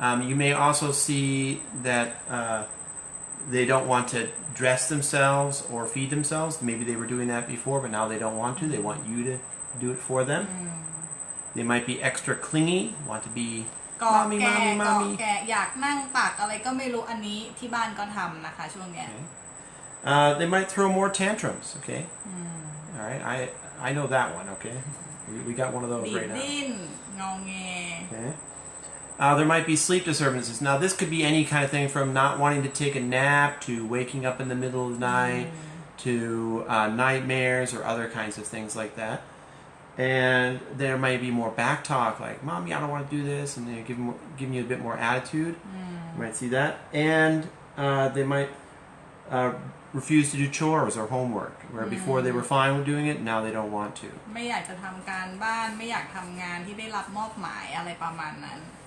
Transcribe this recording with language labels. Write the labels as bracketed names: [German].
[English] You may also see that they don't want to dress themselves or feed themselves. Maybe they were doing that before, but now they don't want to. They want you to do it for them. They might be extra clingy, want to be กอ mommy, แก mommy, กอ mommy. [Thai] แกอยากนั่งตักอะไรก็ไม่รู้อันนี้ที่บ้านก็ทำนะคะช่วงเนี้ย [English] They might throw more tantrums. Okay. All right. I know that one. Okay. We got one of those ดี right now. [Thai] ดิ้นงอแง [English] Okay. There might be sleep disturbances. Now, this could be any kind of thing from not wanting to take a nap to waking up in the middle of the night to nightmares or other kinds of things like that. And there might be more back talk, like, Mommy, I don't want to do this, and they give you a bit more attitude. You might see that. And they might refuse to do chores or homework, where before they were fine with doing it, now they don't want to. [Thai] ไม่อยากจะทำการบ้านไม่อยากทำงานที่ได้รับมอบหมายอะไรประมาณนั้น